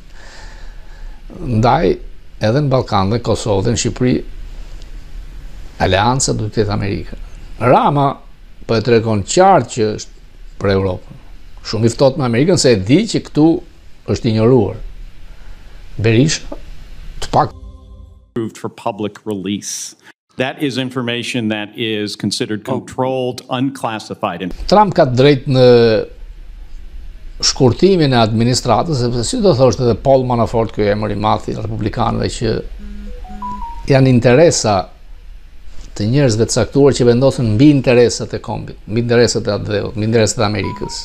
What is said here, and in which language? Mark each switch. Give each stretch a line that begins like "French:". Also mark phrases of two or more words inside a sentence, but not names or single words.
Albanian: Ndaj edhe në Ballkan dhe Kosovë dhe në Shqipëri aleanca duhet të jetë Amerika. Rama po e tregon qartë që është për Europën. Shumë i ftohtë me Amerikën se e di që këtu është injoruar. Berisha të pak
English: for public release. That is information that is considered controlled, unclassified.
Albanian: Trump ka drejt në shkurtimin e administratës, sepse si do thoshte edhe Paul Manafort, ky emër i madh i republikanëve, që janë interesa të njerëzve të caktuar që vendosen mbi interesat e kombit, mbi interesat e atdheut, mbi interesat e Amerikës.